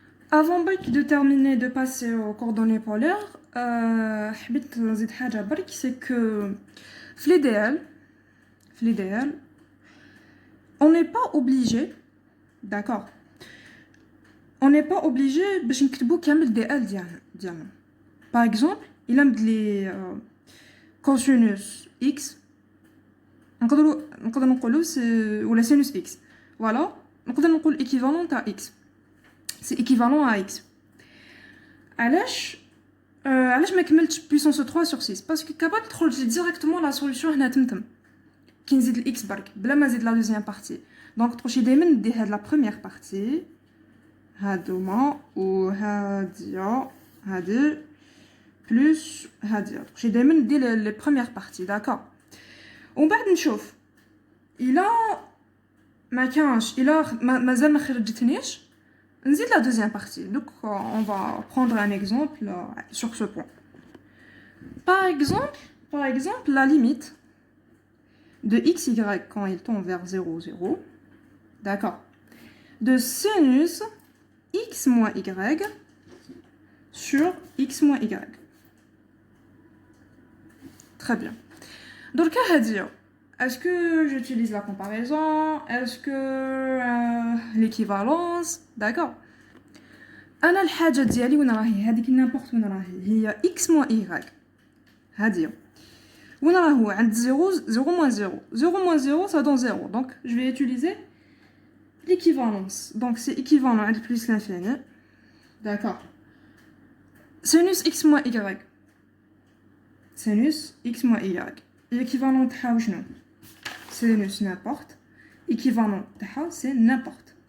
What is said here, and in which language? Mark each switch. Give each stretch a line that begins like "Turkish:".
French: Avant de terminer de passer aux coordonnées polaires,
Arabic: حبيت نزيد حاجة برك
French: c'est que في l'idéal, on n'est pas obligé, d'accord, on n'est pas obligé
Arabic: باش نكتبو كامل دي ال ديالنا.
French: Par exemple, il a لي cosinus x
Arabic: نقدروا نقولوا ولا
French: sinus x. Voilà,
Arabic: نقدر نقول
French: équivalent à x. C'est équivalent à x.
Arabic: علاش ما كملتش
French: puissance 3 sur 6 parce que capable
Arabic: تخرج
French: directement la solution
Arabic: هنا تمتم كي نزيد الاكس برك بلا ما نزيد لا
French: deuxième partie.
Arabic: Donc تخرجي دائما ندير هاد
French: la première partie
Arabic: هادوما وهادي بلس هادي تخرجي دائما ندير لي première partie.
French: d'accord.
Arabic: ومن بعد نشوف الى ما كانش الى مازال ما خرجتنيش نزيد
French: la deuxième partie. Donc on va prendre un exemple sur ce point. Par exemple la limite de xy quand il tend vers 0 0, d'accord, de sinus x moins y sur x moins y. Très bien. Donc est-ce que j'utilise la comparaison, est-ce que l'équivalence, d'accord.
Arabic: انا الحاجه ديالي وين راهي هذيك نيمبورط وين راهي هي x moins y هذه وين راهو عند 0 moins 0 moins 0
French: ça donne 0. donc je vais utiliser l'équivalence. donc c'est équivalent à plus l'infini, d'accord. sinus x moins y, sinus x moins y l'équivalent
Arabic: تاعها شنو
French: sinus n'importe, équivalent تاعها c'est n'importe.